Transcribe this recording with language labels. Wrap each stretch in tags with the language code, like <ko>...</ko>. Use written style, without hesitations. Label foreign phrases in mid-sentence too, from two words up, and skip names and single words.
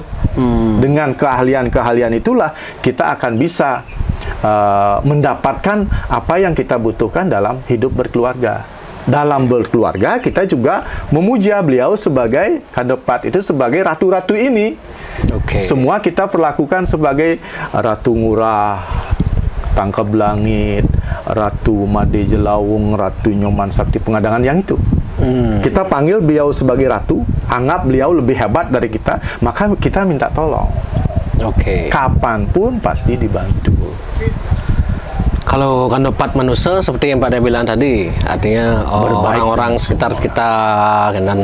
<id>Dengan keahlian-keahlian itulah kita akan bisa mendapatkan apa yang kita butuhkan dalam hidup berkeluarga. Dalam berkeluarga kita juga memuja beliau sebagai kandepat itu sebagai ratu-ratu ini. Semua kita perlakukan sebagai Ratu Ngurah, Tangkab Langit, Ratu Made Jelawung, Ratu Nyoman Sakti Pengadangan, yang itu. Kita panggil beliau sebagai ratu, anggap beliau lebih hebat dari kita, maka kita minta tolong. Kapanpun pasti dibantu. Kalau kandepat manusia seperti yang Pak Dek bilang tadi, artinya orang-orang sekitar kan?</id>